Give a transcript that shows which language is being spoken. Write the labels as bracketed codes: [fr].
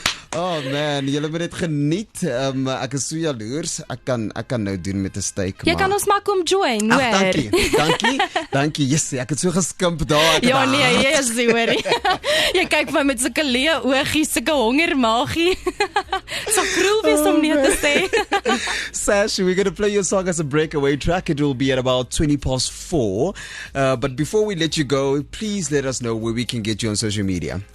[af] Oh man, julle moet dit geniet. Ek is so jaloers. Ek kan nou doen met 'n steak. Jy kan ons maar kom join, hoor. Dankie. Yes, ek het so geskimp daar. Ja nee, jy is hoor. Jy kyk my met sulke leë oogies, sulke hongermaagie. So cruel wees om nie te sê. [en] Sash, we're going to play your song as a breakaway track. It will be at about 4:20. But before we let you go, please let us know where we can get you on social media.